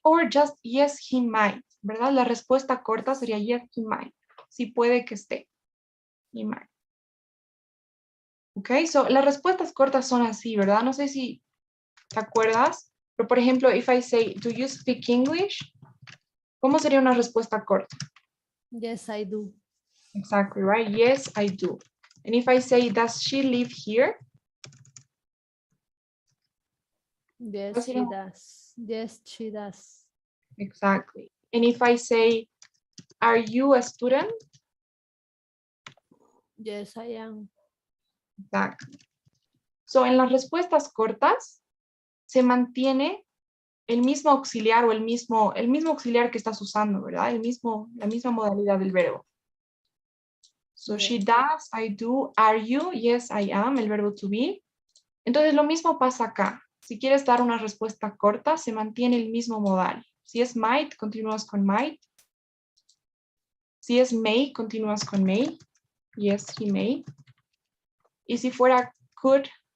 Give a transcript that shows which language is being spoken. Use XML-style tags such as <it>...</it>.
<en>Or just, yes, he might, ¿verdad?</en> <es>La respuesta corta sería,</es> <en>yes, he might.</en> <es>Sí puede que esté.</es> <en>He might.</en> <es>Ok, so las respuestas cortas son así, ¿verdad? No sé si te acuerdas, pero por ejemplo, if I say,</es> <en>do you speak English?</en> <es>¿Cómo sería una respuesta corta?</es> <en>Yes, I do. Exactly, right? Yes, I do. And if I say, does she live here? Yes, he does. Yes, she does. Exactly. And if I say, are you a student? Yes, I am.</en> <es>Exactly. So en las respuestas cortas, se mantiene el mismo auxiliar o el mismo auxiliar que estás usando, ¿verdad? La misma modalidad del verbo.</es> <en>So she does, I do, are you, yes, I am,</en> <es>el verbo to be. Entonces lo mismo pasa acá. Si quieres dar una respuesta corta, se mantiene el mismo modal. Si es might, continúas con might. Si es may, continúas con may.</es> <en>Yes, he may.</en> <es>Y si fuera could.</es>